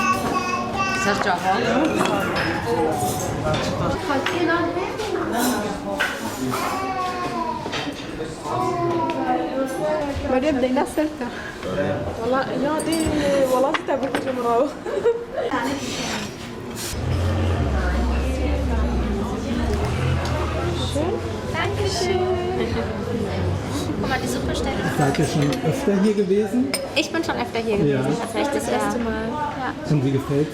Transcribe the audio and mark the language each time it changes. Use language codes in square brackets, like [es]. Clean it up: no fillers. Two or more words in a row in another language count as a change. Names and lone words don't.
[ar] مريم بدينا السلطة والله يا دي والله تعبت المراوح. [de] Guck mal, die Suppe stellt. Seid ihr schon öfter hier gewesen? Ich bin schon öfter hier gewesen, Ja. tatsächlich das erste Mal. Ja. Und wie gefällt's?